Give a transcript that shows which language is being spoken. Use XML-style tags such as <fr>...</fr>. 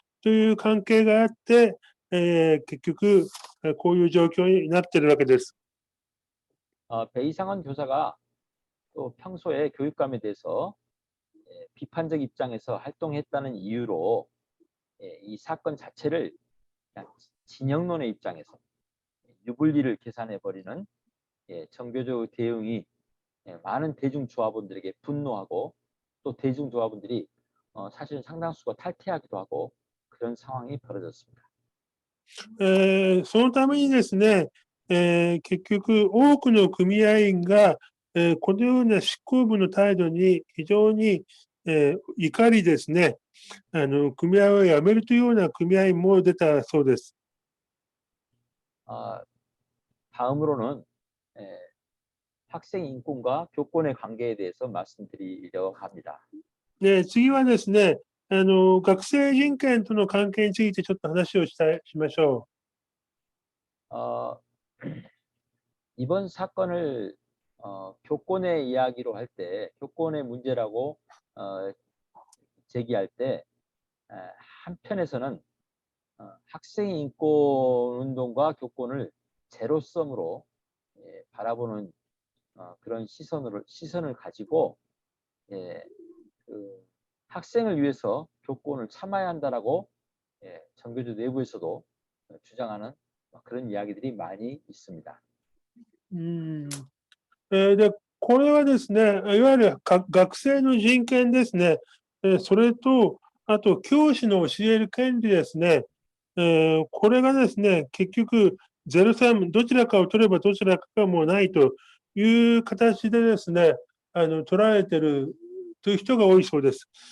<ja>という関係があって、結局、こういう状況になっているわけです。</ja> <ko>배이상은 교사가 또 평소에 교육감에 대해서 비판적 입장에서 활동했다는 이유로 이 사건 자체를 그냥 진영론의 입장에서 유불리를 계산해버리는 정교조 대응이 많은 대중조합원들에게 분노하고 또 대중조합원들이 사실은 상당수가 탈퇴하기도 하고 그런 상황이 벌어졌습니다.</ko> <ja>そのためにですね、結局多くの組合員が、このような執行部の態度に非常に、怒りですね、組合を辞めるというような組合員も出たそうです。</ja> <ko>다음으로는 학생 인권과 교권의 관계에 대해서 말씀드리려고 합니다.</ko> <ja>次はですね、学生人権との関係についてちょっと話をしましょう。</ja> <ko>이번 사건을 교권의 이야기로 할 때, 교권의 문제라고 제기할 때 한편에서는 학생 인권 운동과 교권을 제로섬으로 바라보는 그런 시선을 가지고 그 학생을 위해서 교권을 참아야 한다라고 정교조 내부에서도 주장하는 그런 이야기들이 많이 있습니다.</ko> <ja>でこれはですね、いわゆる学生の人権ですね。それと、あと教師の教える権利ですね。これがですね、結局03どちらかを取ればどちらかがもうないという形でですね、捉えてるという人が多いそうです。</ja>